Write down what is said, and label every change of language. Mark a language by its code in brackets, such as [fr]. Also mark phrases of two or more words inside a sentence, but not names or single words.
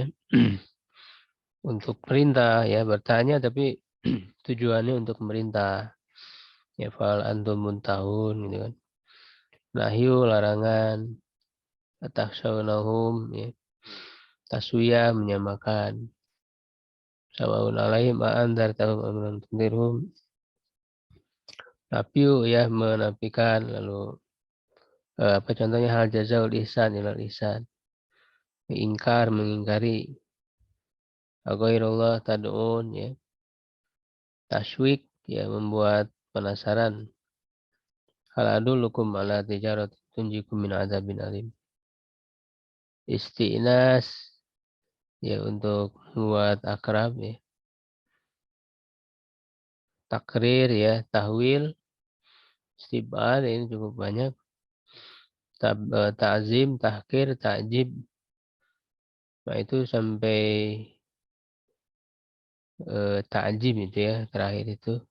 [id] Untuk perintah ya, bertanya tapi tujuannya untuk merintah. Ya [ar] فهل أنتم منتهون [id] gitu kan. Nahyu larangan, atakhshawnahum ya. Taswiyah menyamakan. [ar] سواء عليهم أأنذرتهم أم لم تنذرهم. [id] Nafiu ya menafikan, lalu apa contohnya [ar] هل جزاء الإحسان إلا الإحسان. [id] Ingkar mengingkari. [ar] أغير الله تدعون [id] ya. Tasywik ya membuat penasaran. [ar] هل أدلكم على تجارة تنجيكم من عذاب أليم. [id] Isti'nas ya untuk buat akrab ya. Takrir ya, tahwil, istibad ini cukup banyak. Ta'zim, tahkir, ta'jib. Nah itu sampai ta'jib itu ya, terakhir itu.